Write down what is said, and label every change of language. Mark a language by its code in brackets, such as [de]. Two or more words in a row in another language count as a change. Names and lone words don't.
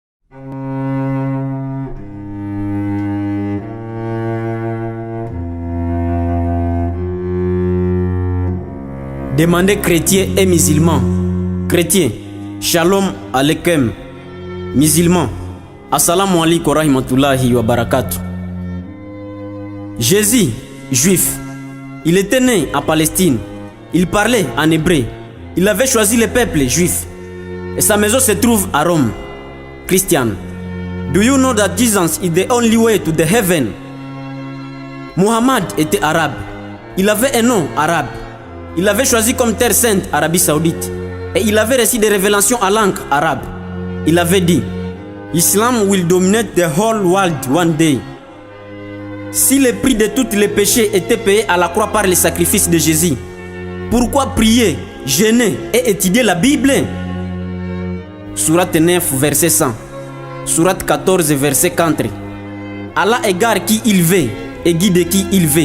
[fr] Demandez chrétiens et musulmans. Chrétiens, [he] שלום עליכם. [fr] Musulmans, [ar] السلام عليكم ورحمة الله وبركاته. [fr] Jésus, juif, il était né en Palestine. Il parlait en hébreu. Il avait choisi le peuple juif. Et sa maison se trouve à Rome. [en] Christian, do you know that Jesus is the only way to the heaven? [fr] Muhammad était arabe. Il avait un nom arabe. Il avait choisi comme terre sainte Arabie Saoudite. Et il avait reçu des révélations en langue arabe. Il avait dit, [en] Islam will dominate the whole world one day. [fr] Si le prix de tous les péchés était payé à la croix par le sacrifice de Jésus, pourquoi prier, jeûner et étudier la Bible? Sourate 9, verset 100. Sourate 14, verset 4. Allah égare qui il veut et guide qui il veut.